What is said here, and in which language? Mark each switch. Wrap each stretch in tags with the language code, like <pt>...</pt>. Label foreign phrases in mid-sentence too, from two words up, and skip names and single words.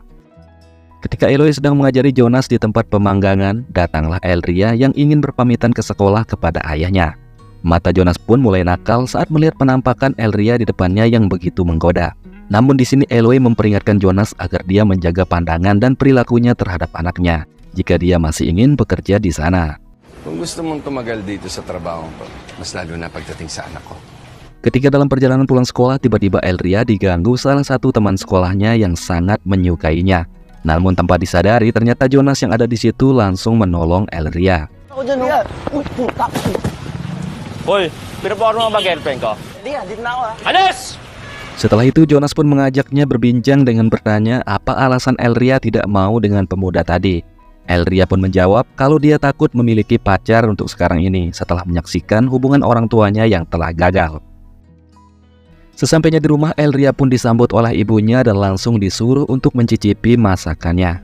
<id>Ketika Eloy sedang mengajari Jonas di tempat pemanggangan, datanglah Elria yang ingin berpamitan ke sekolah kepada ayahnya. Mata Jonas pun mulai nakal saat melihat penampakan Elria di depannya yang begitu menggoda. Namun di sini Eloy memperingatkan Jonas agar dia menjaga pandangan dan perilakunya terhadap anaknya jika dia masih ingin bekerja di sana.</id> <tl>Kung gusto mong tumagal dito sa trabaho ko, mas lalo na pagdating sa anak ko.</tl> <id>Ketika dalam perjalanan pulang sekolah, tiba-tiba Elria diganggu salah satu teman sekolahnya yang sangat menyukainya. Namun tanpa disadari, ternyata Jonas yang ada di situ langsung menolong Elria.</id> <tl>Hoy, pinapawar mo ba girlfriend ko? Dito na ako Alis!</tl> <id>Setelah itu Jonas pun mengajaknya berbincang dengan bertanya apa alasan Elria tidak mau dengan pemuda tadi. Elria pun menjawab kalau dia takut memiliki pacar untuk sekarang ini setelah menyaksikan hubungan orang tuanya yang telah gagal. Sesampainya di rumah, Elria pun disambut oleh ibunya dan langsung disuruh untuk mencicipi masakannya.</id>